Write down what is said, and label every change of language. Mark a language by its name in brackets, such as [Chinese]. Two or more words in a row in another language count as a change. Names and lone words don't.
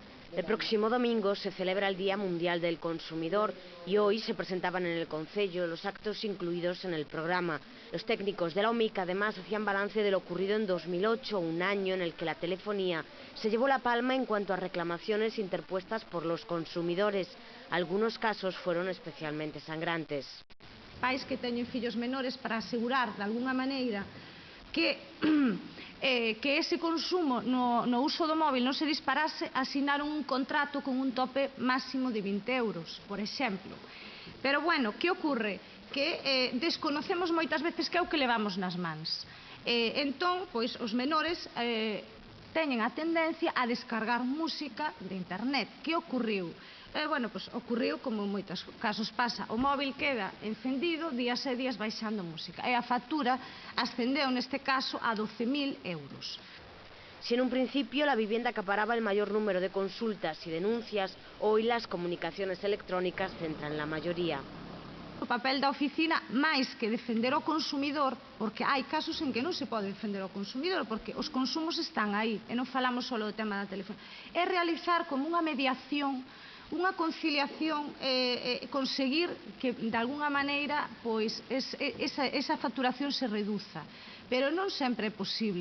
[Spanish] El próximo domingo se celebra el Día Mundial del Consumidor y hoy se presentaban en el concello los actos incluidos en el programa. Los técnicos de la OMIC además hacían balance de lo ocurrido en 2008, un año en el que la telefonía se llevó la palma en cuanto a reclamaciones interpuestas por los consumidores. Algunos casos fueron especialmente sangrantes. [Galician] Pais que teñen fillos menores para asegurar de alguna maneira que ese consumo no uso do móvil non se disparase, asinaron un contrato con un tope máximo de 20 euros, por exemplo. Pero, bueno, que ocorre? Que desconocemos moitas veces que é o que levamos nas mans. Entón, pois, os menores teñen a tendencia a descargar música de internet. Que ocorreu? Bueno, pois ocorreu como en moitos casos pasa, o móvil queda encendido, días e días baixando música, e a factura ascendeu neste caso a 12.000 euros. [Spanish] Si en un principio la vivienda acaparaba el mayor número de consultas y denuncias, hoy las comunicaciones electrónicas centran la mayoría. [Galician] O papel da oficina, máis que defender o consumidor, porque hai casos en que non se pode defender o consumidor, porque os consumos están aí, e non falamos só do tema da telefonía, é realizar como unha mediación, unha conciliación, conseguir que de alguna maneira pois esa facturación se reduza, pero non sempre é posible.